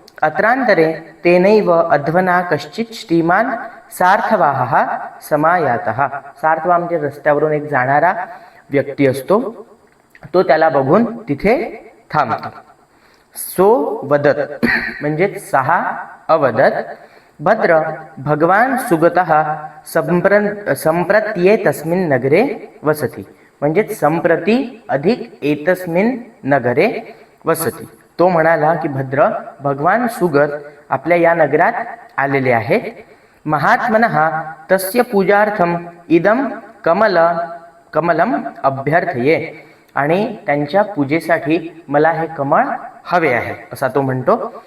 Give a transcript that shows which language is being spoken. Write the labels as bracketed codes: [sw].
[sa] अत्रांतरे तेनैव अध्वना कश्चित श्रीमान सार्थवाहः समायातः. [mr] सार्थवा म्हणजे रस्त्यावरून एक जाणारा व्यक्ती असतो, तो त्याला बघून तिथे थांबतो. [sa] सो वदत म्हणजे सहा अवदत. भद्र भगवान सुगतः संप्रत्ये तस्मिन् नगरे वसति. [mr] म्हणजे संप्रती अधिक एतस्मिन् नगरे वसति. तो म्हणाला की भद्र भगवान सुगत आपल्या या नगरात आलेले आहेत. [sa] महात्मनः तस्य पूजार्थम इदम कमलम अभ्यर्थये. [mr] आणि त्यांच्या पूजेसाठी मला हे कमळ हवे आहे असा तो म्हणतो.